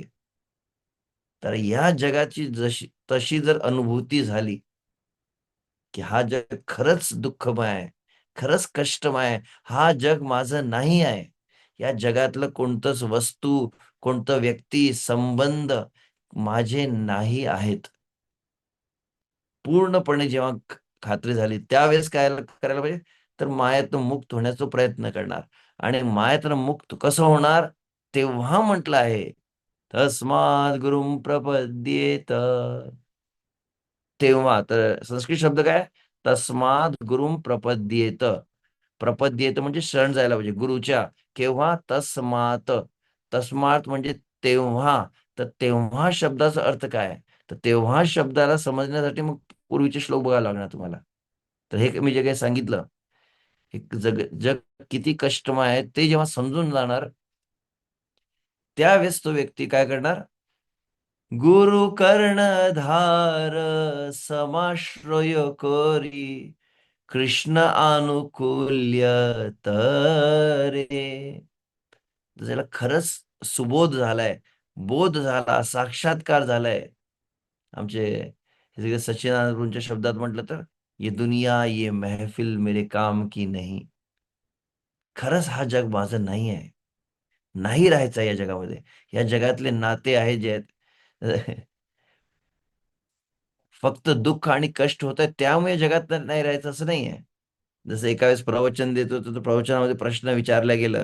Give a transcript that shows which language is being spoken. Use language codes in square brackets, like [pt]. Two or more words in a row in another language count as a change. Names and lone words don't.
[mr] तर या जगाची जशी तशी जर अनुभूती झाली की हा जग खरंच दुःखमय आहे, खरंच कष्टमय आहे, हा जग माझं नाही आहे, या जगातलं कोणतंच वस्तू, कोणतं व्यक्ती, संबंध माझे नाही आहेत, पूर्णपणे जेव्हा खात्री झाली, त्यावेळेस काय करायला पाहिजे, तर मायेतून मुक्त होण्याचा प्रयत्न करणार. आणि मायेतून मुक्त कसं होणार? तेव्हा म्हटलं आहे, [sa] तस्मात् गुरुं प्रपद्येत. [mr] तेव्हा तर संस्कृत शब्द काय, [sa] तस्माद गुरुं प्रपद्येत. [mr] प्रपद्येत म्हणजे शरण जायला पाहिजे गुरुच्या. केव्हा? तस्मात. तस्मात म्हणजे तेव्हा. तर तेव्हा शब्दाचा अर्थ काय? तर तेव्हा शब्दाला समजण्यासाठी मग पूर्वीचे श्लोक बघायला लागणार तुम्हाला. तर हे मी जे काही सांगितलं, हे जग जग किती कष्टमय आहे ते जेव्हा समजून जाणार, त्यावेळेस तो व्यक्ती काय करणार, [sa] गुरु कर्णधार समाश्रय करी कृष्ण अनुकूल्य तरे. [mr] ज्याला खरंच सुबोध झालाय, बोध झाला, साक्षात्कार झालाय, आमचे हे सगळे सच्चिदानंद गुरूंच्या शब्दात म्हटलं तर, [hi] ये दुनिया ये महफिल मेरे काम की नहीं. [mr] खरंच हा जग माझं नाही आहे, नाही राहायचं या जगामध्ये. या जगातले नाते आहे जे आहेत फक्त दुःख आणि कष्ट होत आहे, त्यामुळे जगात नाही राहायचं असं नाही आहे. जसं एका वेळेस प्रवचन देत होतो, तर प्रवचनामध्ये प्रश्न विचारला गेला.